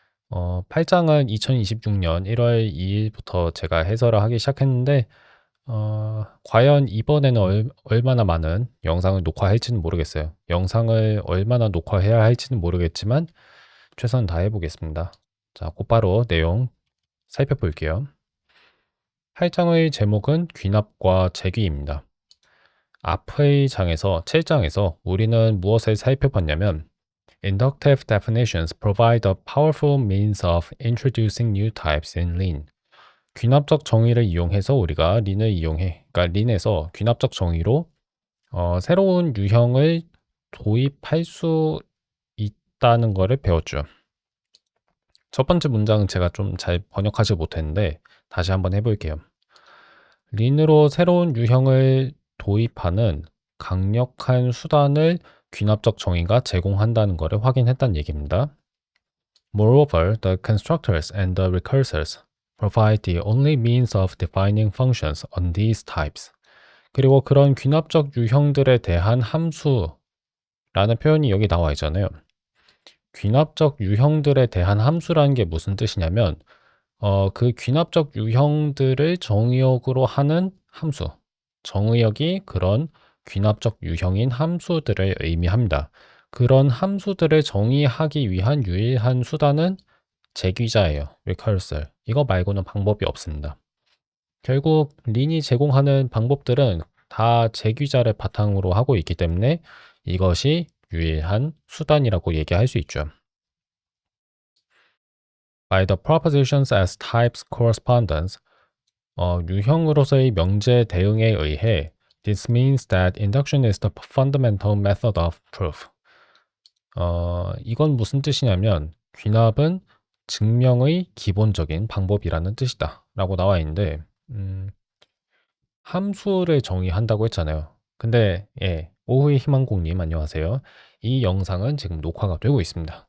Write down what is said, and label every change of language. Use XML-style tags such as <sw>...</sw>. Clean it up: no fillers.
<ko>8장은 2026년 1월 2일부터 제가 해설을 하기 시작했는데, 과연 이번에는 얼마나 많은 영상을 녹화할지는 모르겠어요. 영상을 얼마나 녹화해야 할지는 모르겠지만 최선 다해 보겠습니다. 자, 곧바로 내용 살펴볼게요. 8장의 제목은 귀납과 재귀입니다. 앞의 장에서 7장에서 우리는 무엇을 살펴봤냐면</ko> <en>Inductive definitions provide a powerful means of introducing new types in Lean.</en> <ko>귀납적 정의를 이용해서 우리가 린을 이용해, 그러니까 린에서 귀납적 정의로 새로운 유형을 도입할 수 있다는 것을 배웠죠. 첫 번째 문장은 제가 좀 잘 번역하지 못했는데 다시 한번 해볼게요. 린으로 새로운 유형을 도입하는 강력한 수단을 귀납적 정의가 제공한다는 것을 확인했다는 얘기입니다.</ko> <en>Moreover, the constructors and the recursors provide the only means of defining functions on these types.</en> <ko>그리고 그런 귀납적 유형들에 대한 함수라는 표현이 여기 나와 있잖아요. 귀납적 유형들에 대한 함수라는 게 무슨 뜻이냐면 그 귀납적 유형들을 정의역으로 하는 함수, 정의역이 그런 귀납적 유형인 함수들을 의미합니다. 그런 함수들을 정의하기 위한 유일한 수단은 재귀자예요.</ko> <en>recursor.</en> <ko>이거 말고는 방법이 없습니다. 결국 린이 제공하는 방법들은 다 재귀자를 바탕으로 하고 있기 때문에 이것이 유일한 수단이라고 얘기할 수 있죠.</ko> <en>By the propositions as types correspondence,</en> <ko>유형으로서의 명제 대응에 의해</ko> <en>this means that induction is the fundamental method of proof.</en> <ko>이건 무슨 뜻이냐면 귀납은 증명의 기본적인 방법이라는 뜻이다 라고 나와 있는데 함수를 정의한다고 했잖아요. 근데 예, 오후의 희망공님 안녕하세요. 이 영상은 지금 녹화가 되고 있습니다.</ko>